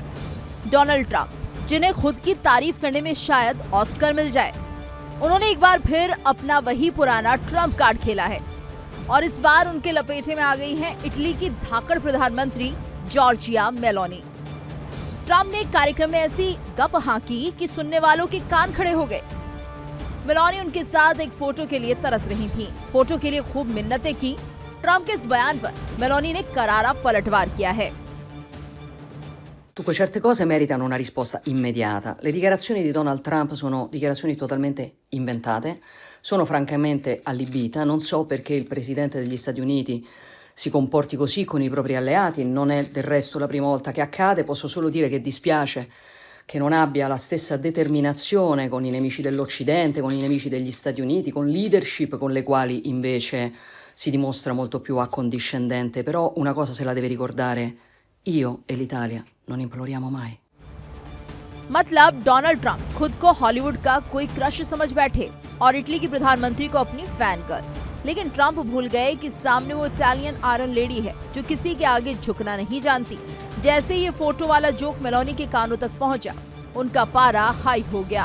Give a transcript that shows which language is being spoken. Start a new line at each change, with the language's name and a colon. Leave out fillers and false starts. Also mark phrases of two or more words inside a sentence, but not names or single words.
Hindi: डोनाल्ड ट्रंप, जिन्हें खुद की तारीफ करने में शायद ऑस्कर मिल जाए, उन्होंने एक बार फिर अपना वही पुराना ट्रंप कार्ड खेला है और इस बार उनके लपेटे में आ गई हैं इटली की धाकड़ प्रधानमंत्री जॉर्जिया मेलोनी। ट्रंप ने एक कार्यक्रम में ऐसी गप हांकी कि सुनने वालों के कान खड़े हो गए। मेलोनी उनके साथ एक फोटो के लिए तरस रही थीं। फोटो के लिए खूब मिन्नतें की। ट्रंप के इस बयान पर मेलोनी ने करारा पलटवार किया है।
Italian: Dunque, certe cose meritano una risposta immediata. Le dichiarazioni di Donald Trump sono dichiarazioni totalmente inventate, sono francamente allibita, non so perché il Presidente degli Stati Uniti si comporti così con i propri alleati, non è del resto la prima volta che accade, posso solo dire che dispiace che non abbia la stessa determinazione con i nemici dell'Occidente, con i nemici degli Stati Uniti, con leadership con le quali invece si dimostra molto più accondiscendente, però una cosa se la deve ricordare, io e l'Italia non imploriamo mai।
Hindi: मतलब डोनाल्ड ट्रंप खुद को हॉलीवुड का कोई क्रश समझ बैठे और इटली की प्रधानमंत्री को अपनी फैन कर, लेकिन ट्रंप भूल गए कि सामने वो इटालियन आयरन लेडी है जो किसी के आगे झुकना नहीं जानती। जैसे ये फोटो वाला जोक मेलोनी के कानों तक पहुंचा, उनका पारा हाई हो गया।